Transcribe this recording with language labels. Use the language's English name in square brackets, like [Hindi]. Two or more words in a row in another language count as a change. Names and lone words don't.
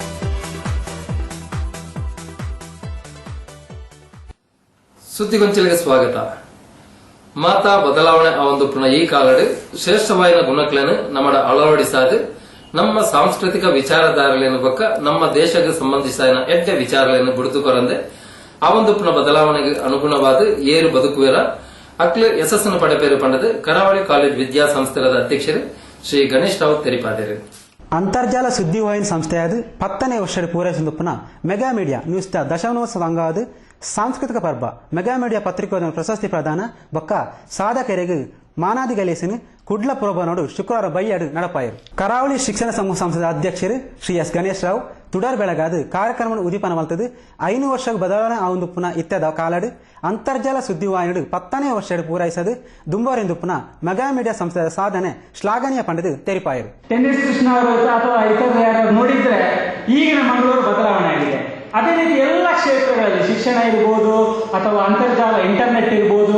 [Kannada] ಸುದ್ದಿಗೊಂಚಲಿಗೆ ಸ್ವಾಗತ. [Tulu] ಮಾತಾ ಬದಲಾವಣೆ ಒಂದು ಪುನಃ ಈ ಕಾಲಡು ಶ್ರೇಷ್ಠವಾದ ಗುಣಗಳನ್ನು ನಮ್ಮಡ ಅಳವಡಿಸಾದು ನಮ್ಮ ಸಾಂಸ್ಕೃತಿಕ ವಿಚಾರಧಾರೆಗಳನ್ನು ಬೊಕ್ಕ ನಮ್ಮ ದೇಶಕ್ಕೆ ಸಂಬಂಧಿಸಿದ ಎಡ್ಡೆ ವಿಚಾರಗಳನ್ನು ಬಿಡುತ್ತುಕೊರಂದೆ ಆ ಒಂದು ಪುನಃ ಬದಲಾವಣೆಗೆ ಅನುಗುಣವಾದ ಏರು ಬದುಕುವೆರ ಅಕ್ಲು ಯಶಸ್ಸನ್ನು ಪಡೆಪೇರು ಪಂಡದು ಕರಾವಳಿ ಕಾಲೇಜ್ ವಿದ್ಯಾಸಂಸ್ಥೆದ ಅಧ್ಯಕ್ಷರು ಶ್ರೀ ಗಣೇಶ್ ರಾವ್ ತೆರಿಪಾದೇರು. ಅಂತರ್ಜಾಲ ಸುದ್ದಿವಾಹಿನಿ ಸಂಸ್ಥೆಯಾದ 10ನೇ ವರ್ಷ ಪೂರೈಸಿದ ಪುನಃ ಮೆಗಾ ಮೀಡಿಯಾ ನ್ಯೂಸ್ ದಶಮಾನೋತ್ಸವ ಅಂಗವಾದ ಸಾಂಸ್ಕೃತಿಕ ಪರ್ವ ಮೆಗಾ ಮೀಡಿಯಾ ಪತ್ರಿಕೋದ್ಯಮ ಪ್ರಶಸ್ತಿ ಪ್ರದಾನ ಬೊಕ್ಕ ಸಾಧಕರಿಗೆ ಮಾನಾದಿ ಗಲೇಸಿನ ಕುಡ್ಲ ಪುರಬನೋಡು ಶುಕ್ರವಾರ ಬೈಯಾಡು ನಡಪಾಯರು. ಕರಾವಳಿ ಶಿಕ್ಷಣ ಸಮೂಹ ಸಂಸ್ಥೆದ ಅಧ್ಯಕ್ಷರು ಶ್ರೀ S ಗಣೇಶ್ ರಾವ್ ತುಡರ್ ಬೆಳಗಾದ ಕಾರ್ಯಕ್ರಮ ಉದೀಪನ ಮಲ್ತದು 5 ವರ್ಷ ಬದಲಾವಣೆ ಆ ಒಂದು ಪುನಃ ಇತ್ತದ ಕಾಲಡು ಅಂತರ್ಜಾಲ ಸುದ್ದಿವಾಹಿನಿ 10ನೇ ವರ್ಷ ಪೂರೈಸದು ದುಂಬಾರೆಂದು ಪುನಃ ಮೆಗಾ ಮೀಡಿಯಾ ಸಂಸ್ಥೆಯ ಸಾಧನೆ ಶ್ಲಾಘನೀಯ ಪಂಡದು ತೆರಿಪಾಯರು. [Kannada] ಟೆನ್ನಿಸ್ ಕೃಷ್ಣ ಅವರು ಅಥವಾ ಇತರ ಯಾರು ನೋಡಿದ್ರೆ ಈಗಿನ ಮಂಗಳೂರು ಬದಲಾವಣೆ ಆಗಿದೆ. ಅದೇ ರೀತಿ ಎಲ್ಲ ಕ್ಷೇತ್ರಗಳಲ್ಲಿ ಶಿಕ್ಷಣ ಇರ್ಬೋದು ಅಥವಾ ಅಂತರ್ಜಾಲ ಇಂಟರ್ನೆಟ್ ಇರ್ಬೋದು.